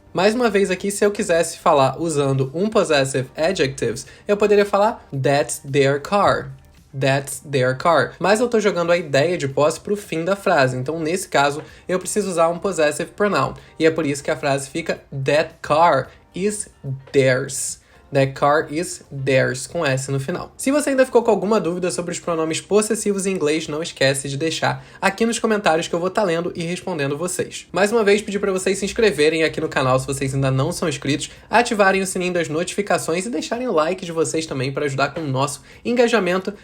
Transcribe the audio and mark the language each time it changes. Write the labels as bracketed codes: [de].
[pt] Mais uma vez aqui, se eu quisesse falar usando um possessive adjectives, eu poderia falar [en] that's their car. That's their car. [pt] Mas eu tô jogando a ideia de posse pro fim da frase. Então, nesse caso, eu preciso usar um possessive pronoun. E é por isso que a frase fica [en] that car is theirs. That car is theirs, [pt] com S no final. Se você ainda ficou com alguma dúvida sobre os pronomes possessivos em inglês, não esquece de deixar aqui nos comentários que eu vou estar lendo e respondendo vocês. Mais uma vez, pedir para vocês se inscreverem aqui no canal se vocês ainda não são inscritos, ativarem o sininho das notificações e deixarem o like de vocês também para ajudar com o nosso engajamento.